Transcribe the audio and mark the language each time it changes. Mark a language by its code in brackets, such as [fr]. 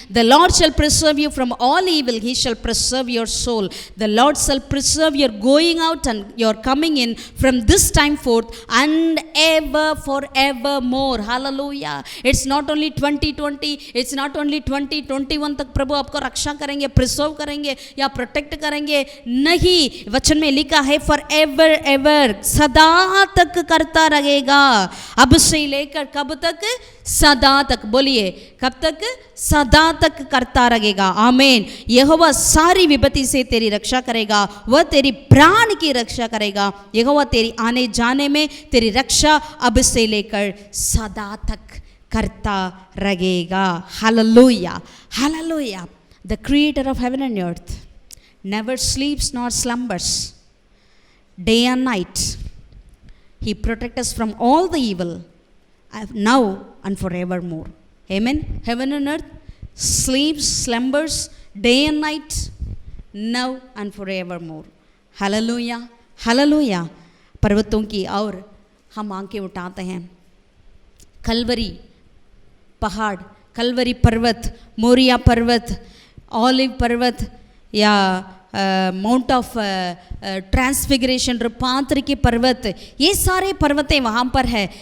[en] The Lord shall preserve you from all evil. He shall preserve your soul. The Lord shall preserve your going out and your coming in from this time forth and ever forevermore. Hallelujah. It's not only 2020. It's not only 2021 [hi] तक प्रभु आपको रक्षा करेंगे, preserve करेंगे या protect करेंगे। नहीं, वचन में लिखा है [en] forever ever, [hi] सदा तक करता रहेगा। अब से लेकर कब तक? सदा तक। बोलिए, कब तक? सदा तक करता रहेगा। आमीन। यहोवा सारी विपत्ति से तेरी रक्षा करेगा, वह तेरी प्राण की रक्षा करेगा। यहोवा तेरी आने जाने में तेरी रक्षा अब से लेकर सदा तक करता रहेगा। Hallelujah, hallelujah. [en] The creator of heaven and earth never sleeps nor slumbers, day and night. He protects us from all the evil, now and forevermore. Amen. Heaven and earth sleeps, slumbers, day and night, now and forevermore. Hallelujah, hallelujah. [hi] पर्वतों की और हम आंखें उठाते हैं, कलवरी पहाड़, कलवरी पर्वत, मोरिया पर्वत, ऑलिव पर्वत या माउंट ऑफ ट्रांसफिगरेशन, रूपांतर के पर्वत, ये सारे पर्वतें वहाँ पर है।